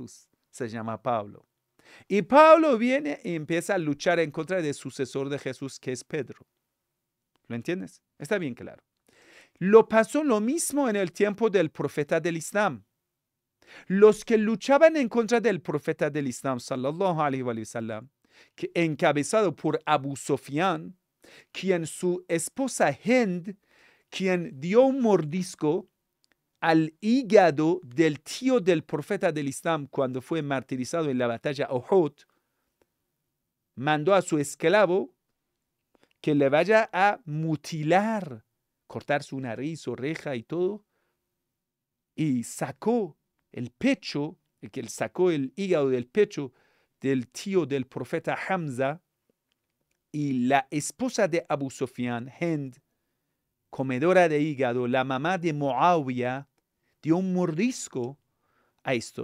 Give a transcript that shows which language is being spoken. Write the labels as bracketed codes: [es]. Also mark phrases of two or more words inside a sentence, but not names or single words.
[es] Se llama Pablo. Y Pablo viene y empieza a luchar en contra del sucesor de Jesús, que es Pedro. ¿Lo entiendes? Está bien claro. Lo pasó lo mismo en el tiempo del profeta del Islam. Los que luchaban en contra del profeta del Islam, [ar] صلى الله عليه و سلم, [es] encabezado por Abu Sufyan, quien su esposa Hind, quien dio un mordisco al hígado del tío del profeta del Islam cuando fue martirizado en la batalla Uhud, mandó a su esclavo que le vaya a mutilar, cortar su nariz, oreja y todo, y sacó el pecho, que él sacó el hígado del pecho del tío del profeta Hamza, y la esposa de Abu Sufyan, Hind, comedora de hígado, la mamá de Muawiyah, dio un mordisco a esto.